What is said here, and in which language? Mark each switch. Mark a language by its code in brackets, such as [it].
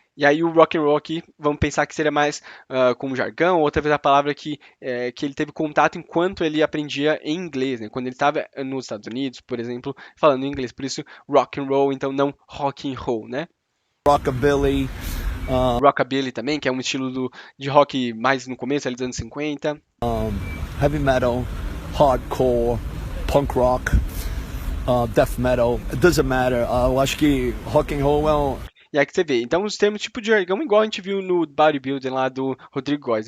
[pt] E aí o rock and roll aqui, vamos pensar que seria mais como jargão, ou talvez a palavra que ele teve contato enquanto ele aprendia em inglês, né? Quando ele estava nos Estados Unidos, por exemplo, falando inglês. Por isso, rock and roll, então não rock and roll, né? [en] Rockabilly. [pt] Rockabilly também, que é um estilo de rock mais no começo, ali dos anos 50. [en] Heavy metal, hardcore, punk rock, death metal, it doesn't matter. [pt] Eu acho que rock and roll é E aí que você vê. Então, os termos tipo de jargão, igual a gente viu no bodybuilding lá do Rodrigo Góes.